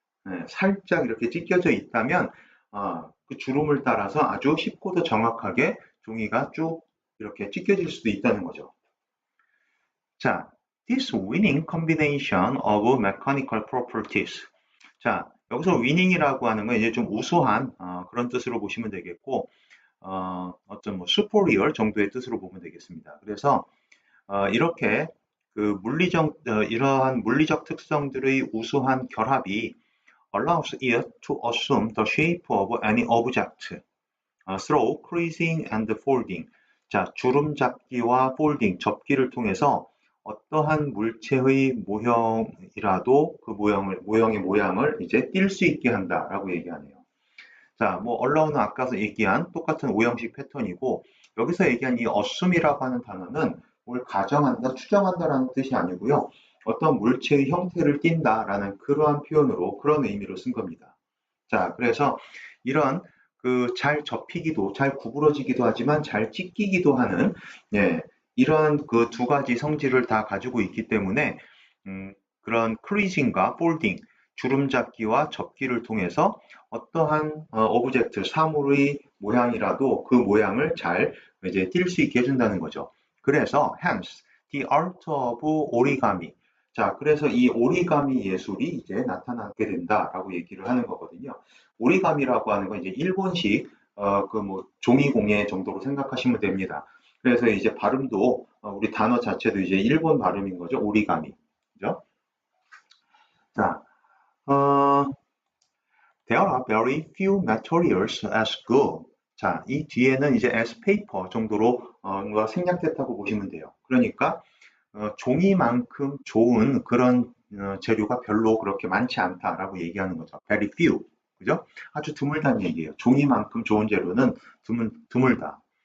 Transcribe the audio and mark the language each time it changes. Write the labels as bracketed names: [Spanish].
[Korean] 예, 살짝 이렇게 찢겨져 있다면 그 주름을 따라서 아주 쉽고도 정확하게 종이가 쭉 이렇게 찢겨질 수도 있다는 거죠. [English] 자, this winning combination of mechanical properties. [Korean] 자, 여기서 winning이라고 하는 건 이제 좀 우수한 그런 뜻으로 보시면 되겠고, 어떤 뭐 superior 정도의 뜻으로 보면 되겠습니다. 그래서 이렇게 그 이러한 물리적 특성들의 우수한 결합이 [English] allows it to assume the shape of any object through creasing and folding. [Korean] 자, 주름 잡기와 폴딩, 접기를 통해서 어떠한 물체의 모형이라도 그 모형의 모양을 이제 띌 수 있게 한다라고 얘기하네요. 자, 뭐 allow는 아까서 얘기한 똑같은 오형식 패턴이고 여기서 얘기한 이 assume이라고 하는 단어는 뭘 가정한다, 추정한다라는 뜻이 아니고요. 어떤 물체의 형태를 띈다라는 그러한 표현으로 그런 의미로 쓴 겁니다. 자, 그래서 이런 그 잘 접히기도, 잘 구부러지기도 하지만 잘 찢기기도 하는 예, 이런 그 두 가지 성질을 다 가지고 있기 때문에 그런 크리징과 폴딩, 주름 잡기와 접기를 통해서 어떠한 오브젝트, 사물의 모양이라도 그 모양을 잘 이제 띌 수 있게 해준다는 거죠. [English] 그래서 hence the art of origami. [Korean] 자, 그래서 이 오리가미 예술이 이제 나타나게 된다라고 얘기를 하는 거거든요. 오리가미라고 하는 건 이제 일본식 그 뭐 종이공예 정도로 생각하시면 됩니다. 그래서 이제 발음도 우리 단어 자체도 이제 일본 발음인 거죠. 오리가미. 그죠? [English] 자, there are very few materials as good. [Korean] 자, 이 뒤에는 이제 [English] as paper [Korean] 정도로 생략됐다고 보시면 돼요. 그러니까 종이만큼 좋은 그런 재료가 별로 그렇게 많지 않다라고 얘기하는 거죠. [English] very few. [Korean] 그죠? 아주 드물다는 얘기예요. 종이만큼 좋은 재료는 드물다.